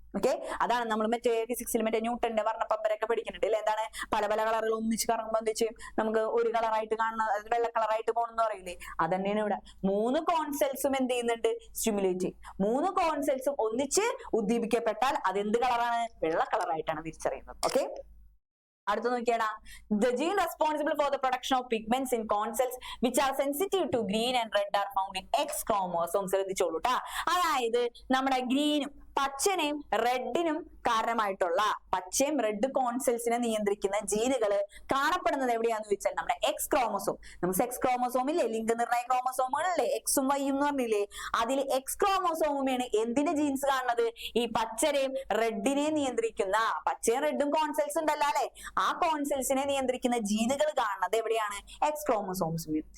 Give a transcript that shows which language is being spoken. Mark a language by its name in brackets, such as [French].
[Malayalam] Okay, അതാണ് നമ്മൾ മറ്റേ ഫിസിക്സിൽ മറ്റേ ന്യൂട്ടന്റെ വർണ്ണപ്പമ്പരൊക്കെ പഠിക്കുന്നുണ്ട് അല്ലെ? എന്താണ്? പല പല കളറുകൾ ഒന്നിച്ച് കറങ്ങുമ്പോൾ എന്ത് ചെയ്യും? നമുക്ക് ഒരു കളറായിട്ട് കാണുന്ന, വെള്ള കളറായിട്ട് പോകണമെന്ന് പറയില്ലേ? അത് തന്നെയാണ് ഇവിടെ. 3 കോൺസെൽസും എന്ത് ചെയ്യുന്നുണ്ട്? സ്റ്റിമുലേറ്റ് ചെയ്യും. 3 കോൺസെൽസും ഒന്നിച്ച് ഉദ്ദീപിക്കപ്പെട്ടാൽ അത് എന്ത് കളറാണ്? വെള്ള കളറായിട്ടാണ് തിരിച്ചറിയുന്നത്. [English] Okay, അടുത്ത നോക്കിയാടാ, the gene responsible for the production of pigments in corn cells which are sensitive to green and red are found in X chromosomes. [Malayalam] ശ്രദ്ധിച്ചോളൂ ട്ടാ. അതായത് നമ്മുടെ ഗ്രീനും പച്ചനെയും റെഡിനും കാരണമായിട്ടുള്ള, പച്ചയും റെഡ് കോൺസെൽസിനെ നിയന്ത്രിക്കുന്ന ജീനുകള് കാണപ്പെടുന്നത് എവിടെയാന്ന് ചോദിച്ചാൽ നമ്മുടെ എക്സ് ക്രോമസോം. നമുക്ക് എക്സ് ക്രോമസോമില്ലേ, ലിംഗനിർണയ ക്രോമസോമുകളില്ലേ, എക്സും വൈയും എന്ന് പറഞ്ഞില്ലേ? അതിൽ എക്സ് ക്രോമസോമാണ് എന്തിന്റെ ജീൻസ് കാണുന്നത്? ഈ പച്ചരെയും റെഡിനെയും നിയന്ത്രിക്കുന്ന, പച്ചയും റെഡും കോൺസെൽസ് ഉണ്ടല്ലോ അല്ലെ, ആ കോൺസെൽസിനെ നിയന്ത്രിക്കുന്ന ജീനുകൾ കാണുന്നത് എവിടെയാണ്? എക്സ് ക്രോമസോംസിൽ.